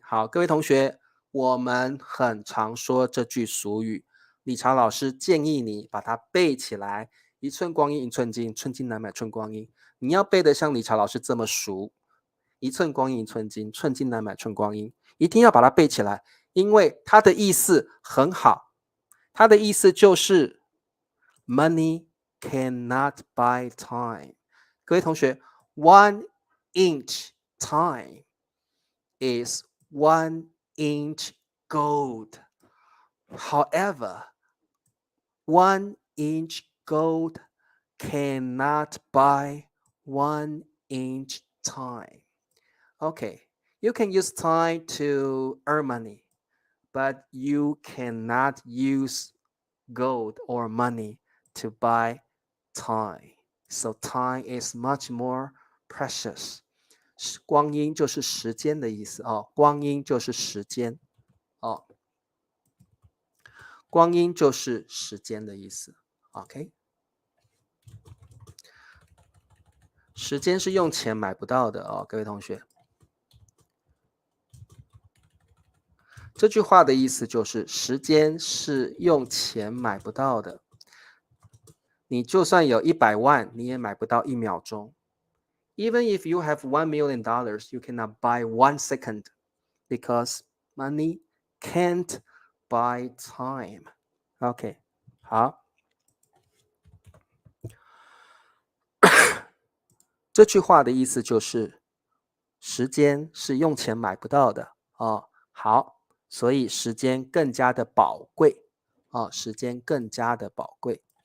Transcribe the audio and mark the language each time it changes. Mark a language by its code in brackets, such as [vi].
[zh] 好，各位同学，我们很常说这句俗语，理查老师建议你把它背起来。一寸光阴一寸金，寸金难买寸光阴。你要背得像理查老师这么熟。一寸光阴一寸金，寸金难买寸光阴，一定要把它背起来，因为它的意思很好。它的意思就是 [en] money cannot buy time。 [zh] 各位同学 [en] ，one inch time is 1 inch gold. However, 1 inch gold cannot buy 1 inch time. Okay, you can use time to earn money, but you cannot use gold or money to buy time. So time is much more precious. [zh] 光阴就是时间的意思哦，光阴就是时间哦，光阴就是时间的意思。 OK， 时间是用钱买不到的哦，各位同学。这句话的意思就是时间是用钱买不到的。你就算有100万，你也买不到1秒钟。 [en] Even if you have $1 million, you cannot buy 1 second because money can't buy time. [zh] OK， 好，这句话的意思就是时间是用钱买不到的哦。好，所以时间更加的宝贵哦，时间更加的宝贵。